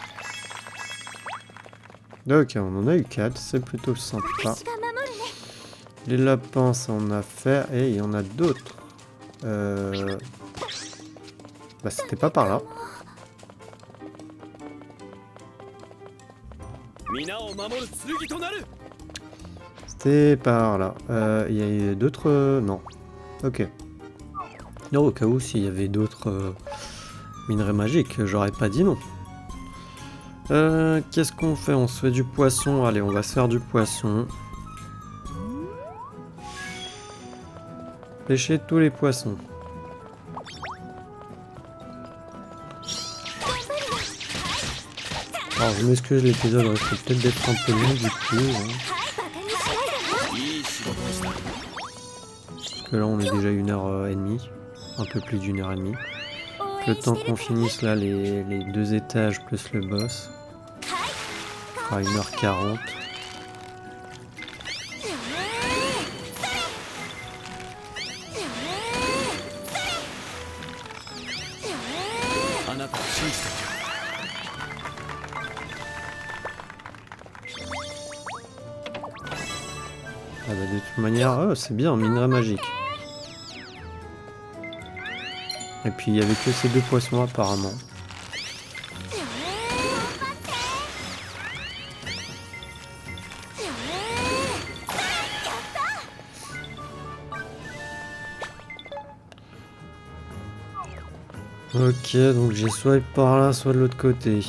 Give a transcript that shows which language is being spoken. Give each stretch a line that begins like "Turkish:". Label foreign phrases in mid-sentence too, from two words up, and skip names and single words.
French: Ok, on en a eu 4, c'est plutôt sympa. Les lapins, ça on a fait. Et il y en a d'autres. Bah c'était pas par là.
Japanese: 皆を守る剣となる。
French: C'était par là. Il y a eu d'autres... non. Ok. Non, au cas où, s'il y avait d'autres minerais magiques, j'aurais pas dit non. Qu'est-ce qu'on fait? On se fait du poisson. Allez, on va se faire du poisson. Pêcher tous les poissons. Alors, je m'excuse, l'épisode risque peut-être d'être un peu long du coup. Hein.
Japanese: いい仕事でした。
French: Parce que là, on est déjà 1h30. Un peu plus d'1h30. Le temps qu'on finisse là les 2 étages plus le boss. On fera 1h40.
Japanese: あなたを信じている。
French: Ah bah de toute manière, oh, c'est bien, minerai magique. Et puis il y avait que ces 2 poissons apparemment. Ok, donc j'ai soit par là, soit de l'autre côté.